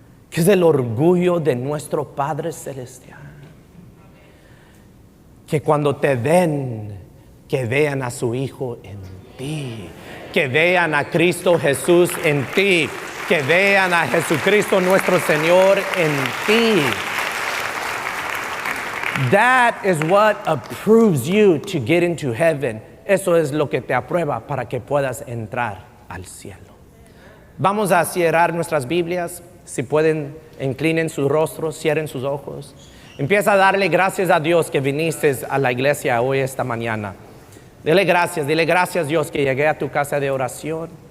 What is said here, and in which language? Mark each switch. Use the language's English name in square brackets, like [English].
[Spanish] ¿Qué es el orgullo de nuestro Padre Celestial? Que cuando te ven, que vean a su Hijo en ti, que vean a Cristo Jesús en ti, que vean a Jesucristo nuestro Señor en ti. [English] That is what approves you to get into heaven. [Spanish] Eso es lo que te aprueba para que puedas entrar al cielo. Vamos a cerrar nuestras Biblias. Si pueden, inclinen sus rostros, cierren sus ojos. Empieza a darle gracias a Dios que viniste a la iglesia hoy, esta mañana. Dile gracias Dios que llegué a tu casa de oración.